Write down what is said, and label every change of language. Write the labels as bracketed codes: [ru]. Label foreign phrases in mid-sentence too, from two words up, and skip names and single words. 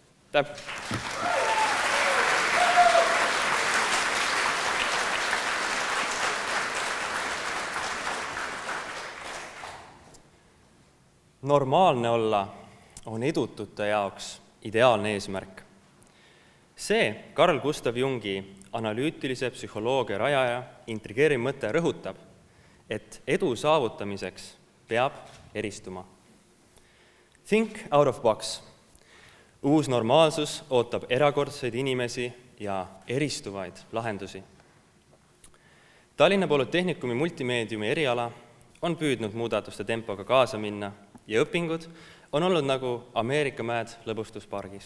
[et] Normaalne olla on edutute jaoks ideaalne eesmärk. See Carl Gustav Jungi analüütilise psühholoogia rajaja intrigeeriv mõte rõhutab, et edu saavutamiseks peab eristuma. [en] Think out of box. [et] Uus normaalsus ootab erakordseid inimesi ja eristuvaid lahendusi. Tallinna Polütehnikumi multimeediumi eriala on püüdnud muudatuste tempoga kaasa minna ja õpingud on olnud nagu Ameerika mäed lõbustuspargis.